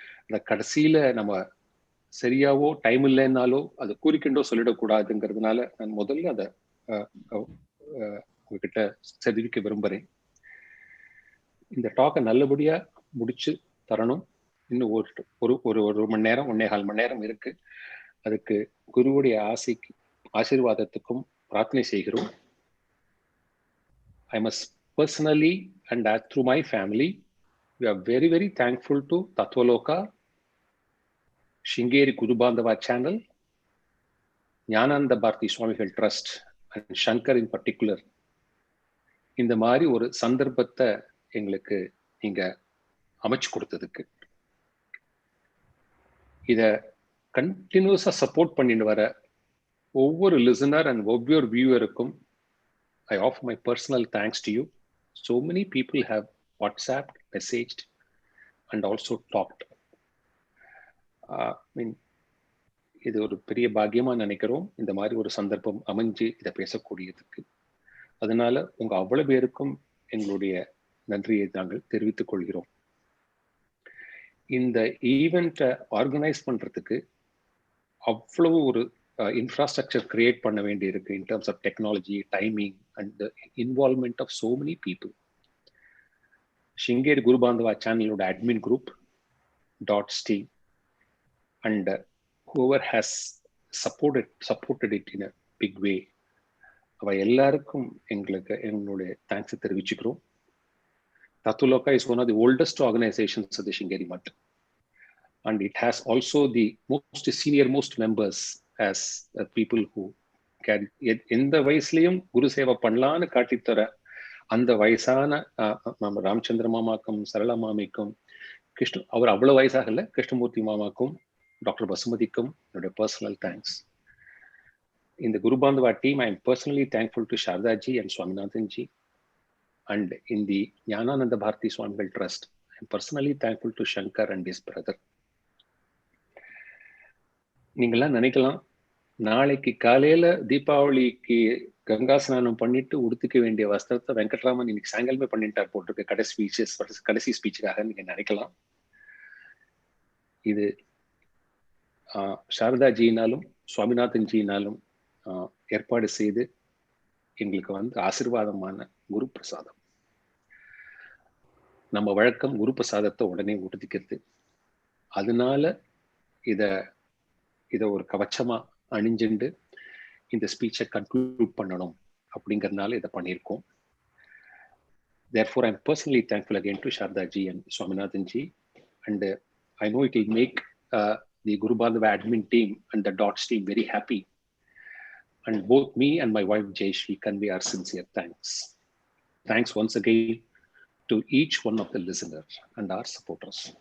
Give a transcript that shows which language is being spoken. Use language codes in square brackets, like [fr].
[ta] அந்த கடைசியில நம்ம சரியாவோ டைம் இல்லைன்னாலோ அது கூறிக்கொண்டோ சொல்லிடக்கூடாதுங்கிறதுனால நான் முதல்ல அதை உங்ககிட்ட தெரிவிக்க விரும்புகிறேன். இந்த டாக்கை நல்லபடியா முடிச்சு தரணும். இன்னும் ஒரு மணி நேரம், 1.25 மணி நேரம் இருக்கு. அதுக்கு குருவுடைய ஆசீர்வாதத்துக்கும் பிரார்த்தனை செய்கிறோம். [en] I must personally and through my family, we are very, very thankful to Tattvaloka, Sringeri Guru Bandhava channel, Jnananda Bharati Swamigal Trust and Shankar in particular. [ta] இந்த மாதிரி ஒரு சந்தர்ப்பத்தை எங்களுக்கு நீங்க அமைச்சு கொடுத்ததுக்கு, இத கண்டினியூஸா சப்போர்ட் பண்ணிட்டு வர ஒவ்வொரு லிசனர் அண்ட் ஒவ்வொரு வியூவருக்கும் [en] I offer my personal thanks to you. So many people have WhatsApped, messaged and also talked. [ta] இது ஒரு பெரிய பாக்கியமா நினைக்கிறோம், இந்த மாதிரி ஒரு சந்தர்ப்பம் அமைஞ்சு இதை பேசக்கூடியதுக்கு. அதனால உங்க அவ்வளவு பேருக்கும் எங்களுடைய நன்றியை நாங்கள் தெரிவித்துக் கொள்கிறோம். இந்த ஈவெண்ட்டை ஆர்கனைஸ் பண்றதுக்கு அவ்வளவு ஒரு infrastructure create பண்ண வேண்டி இருக்கு [en] in terms of technology, timing and the involvement of so many people. Shringeri Guru Bandhava channel admin group .steam and whoever has supported it in a big way, [ta] அவ எல்லாருக்கும் எங்களுடைய thanks தெரிவிச்சுக்கிறோம். [en] Tathuloka is one of the oldest organizations of the Shringeri Math, and it has also the most senior most members as people who can [ta] எந்த வயசுலயும் குரு சேவை பண்ணலான்னு காட்டித்தர அந்த வயசான நம்ம ராமச்சந்திர மாமாக்கும் சரளா மாமிக்கும் கிருஷ்ண அவர் அவ்வளவு வயசாகல கிருஷ்ணமூர்த்தி மாமாக்கும் டாக்டர் பசுமதிக்கும் என்னுடைய personal thanks. [en] In the Guru Bandhava team, I am personally thankful to Sharda ji and Swaminathan ji. And in the Jnanananda Bharati Swamigal Trust, I am personally thankful to Shankar and his brother. [ta] நீங்களாம் நினைக்கலாம், நாளைக்கு காலையில தீபாவளிக்கு கங்கா ஸ்நானம் பண்ணிட்டு உடுத்துக்க வேண்டிய வஸ்திரத்தை வெங்கட்ராமன் இன்னைக்கு சாயங்காலமே பண்ணிட்டார் போட்டிருக்க கடைசி ஸ்பீச்சுக்காக நீங்க நினைக்கலாம். இது சாரதா ஜியினாலும் சுவாமிநாதன் ஜியினாலும் ஏற்பாடு செய்து எங்களுக்கு ஆசீர்வாதமான குரு பிரசாதம். நம்ம வழக்கம் குரு பிரசாதத்தை உடனே உடுத்திக்கிறது. அதனால இத ஒரு கவச்சமா அணிஞ்சுண்டு இந்த ஸ்பீச்சை கன்க்ளூட் பண்ணணும் அப்படிங்கறதுனால இதை பண்ணியிருக்கோம். [en] Therefore, I am personally thankful again to Sharda ji and Swaminathan ji, and I know it will make the Guru Bandhava admin team and the DOTS team very happy. And both me and my wife Jayashri convey our sincere thanks. Thanks once again to each one of the listeners and our supporters.